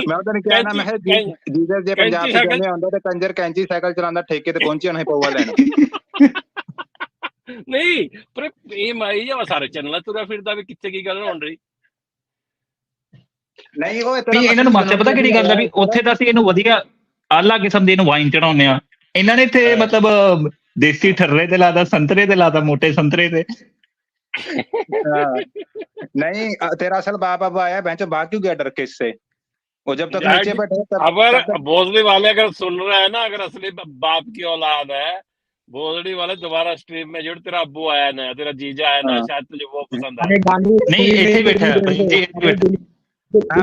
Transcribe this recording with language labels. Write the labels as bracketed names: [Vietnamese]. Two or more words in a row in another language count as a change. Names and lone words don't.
[Punjabi] ਮੈਂ ਉਹਨੂੰ ਕਿਹਾ ਨਾ ਮੈਂ ਜੀਸਸ ਜੇ ਪੰਜਾਬ ਚ ਜਾਂਦੇ ਹੁੰਦਾ ਤੇ ਕੰਜਰ ਕੈਂਚੀ ਸਾਈਕਲ ਚਲਾਉਂਦਾ ਠੇਕੇ ਤੇ ਪਹੁੰਚਿਆ ਨਹੀਂ ਪਊਆ ਲੈਣ ਨਹੀਂ ਪਰ ਇਹ ਮਾਈ ਜਾਂ ਸਾਰੇ ਚੈਨਲਾਂ ਤੁਰਿਆ ਫਿਰਦਾ ਵੀ ਕਿੱਥੇ ਕੀ ਗੱਲ ਹੋਣ ਰਹੀ ਨਹੀਂ ਉਹ ਇਹਨਾਂ ਨੂੰ ਮਾਚਾ ਪਤਾ ਕਿਹੜੀ ਗੱਲ ਆ ਵੀ ਉੱਥੇ ਤਾਂ ਅਸੀਂ ਇਹਨੂੰ ਵਧੀਆ ਆਲਾ ਕਿਸਮ ਦੇ ਇਹਨੂੰ ਵਾਈਨ ਚੜਾਉਂਦੇ ਆ ਇਹਨਾਂ ਨੇ ਇੱਥੇ ਮਤਲਬ ਦੇਸੀ ਠੱਰੇ ਤੇ ਲਾਤਾ ਸੰਤਰੇ ਤੇ ਲਾਤਾ ਮੋਟੇ ਸੰਤਰੇ ਤੇ [Hindi] नहीं तेरा असल बाप अब आया बहन भाग क्यों गया डर के इससे वो जब तक नीचे बैठे अगर भोसड़ी वाले अगर सुन रहे हैं ना अगर असली बाप की औलाद है भोसड़ी वाले दोबारा स्ट्रीम में जुड़ तेरा अब्बू आया ना तेरा जीजा आया ना शायद तुझे वो पसंद आया नहीं ऐसे बैठा है